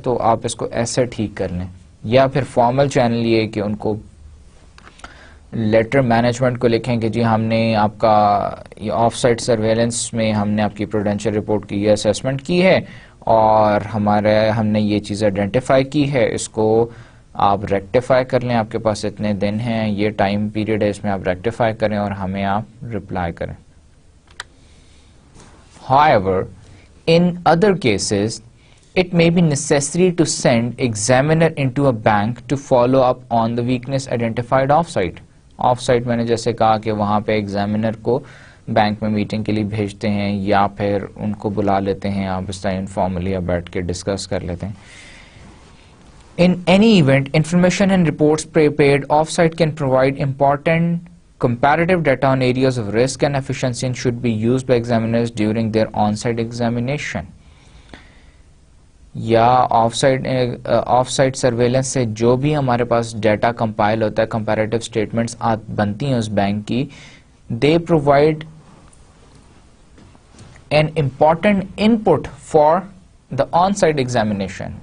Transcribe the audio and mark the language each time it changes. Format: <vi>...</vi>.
<ur>تو آپ اس کو ایسے ٹھیک کر لیں. یا پھر فارمل چینل یہ کہ ان کو لیٹر مینجمنٹ کو لکھیں کہ جی ہم نے آپ کا یہ آف سائٹ سرویلنس میں ہم نے آپ کی پروڈینشیل رپورٹ کی یہ اسیسمنٹ کی ہے اور ہم نے یہ چیز آئیڈینٹیفائی کی ہے، اس کو آپ ریکٹیفائی کر لیں، آپ کے پاس اتنے دن ہیں، یہ ٹائم پیریڈ ہے، اس میں آپ ریکٹیفائی کریں اور ہمیں آپ رپلائی کریں.</ur> <en>However, in other cases, it may be necessary to send examiner into a bank to follow up on the weakness identified off-site.</en> <ur>Off-site میں نے جیسے کہا کہ وہاں پہ ایگزامینر کو بینک میں میٹنگ کے لیے بھیجتے ہیں یا پھر ان کو بلا لیتے ہیں، آپ اس طرح انفارملی بیٹھ کے ڈسکس کر لیتے ہیں.</ur> <en>In any event, information and reports prepared off-site can provide important comparative data on areas of risk and efficiency and should be used by examiners during their on-site examination.</en> <ur>یا of sight surveillance سے جو بھی ہمارے پاس data compile ہوتا ہے، comparative statements بنتی ہیں اس bank کی،</ur> <en>They provide an important input for the on site examination.</en>